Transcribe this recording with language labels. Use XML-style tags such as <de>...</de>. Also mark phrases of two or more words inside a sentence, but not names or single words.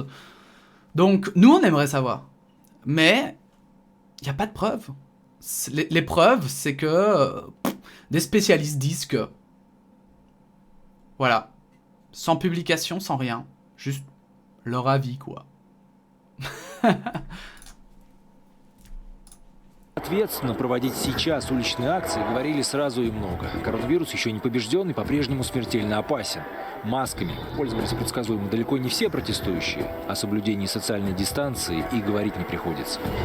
<fr>Donc, nous, on aimerait savoir. Mais, il n'y a pas de preuves. Les preuves, c'est que des spécialistes disent que... Voilà. Sans publication, sans rien. Juste leur avis, quoi.</fr> <ru>Ответственно проводить сейчас уличные акции говорили сразу и много. Коронавирус еще не побежден и по-прежнему смертельно опасен. Масками пользовались предсказуемо далеко не все протестующие. О соблюдении социальной дистанции и говорить не приходится.</ru>